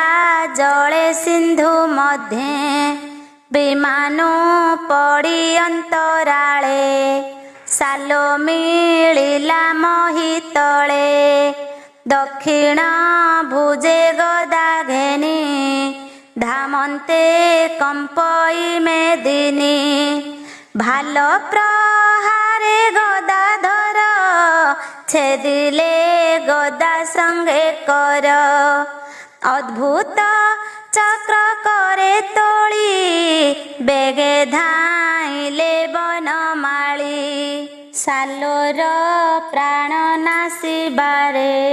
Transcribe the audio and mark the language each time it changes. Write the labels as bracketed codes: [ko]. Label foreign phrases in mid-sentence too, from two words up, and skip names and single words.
[or] ଜଳେ ସିନ୍ଧୁ ମଧ୍ୟେ ବିମାନୁ ପଡ଼ି ଅନ୍ତରାଳେ ସାଲୋ ମିଳିଲା ମହୀ ତଳେ ଦକ୍ଷିଣ ଭୁଜେ ଗଦା ଘେନି ଧାମନ୍ତେ କମ୍ପଇ ମେଦିନୀ ଭାଲ ପ୍ରହାରେ ଗଦା ଧର ଛେଦିଲେ ଗଦା ସଙ୍ଗେ କର ଅଦ୍ଭୁତ ଚକ୍ର କରେ ତୋଡ଼ି ବେଗେ ଧାଇଲେ ବନମାଳୀ ସାଲୋର ପ୍ରାଣ ନାଶିବାରେ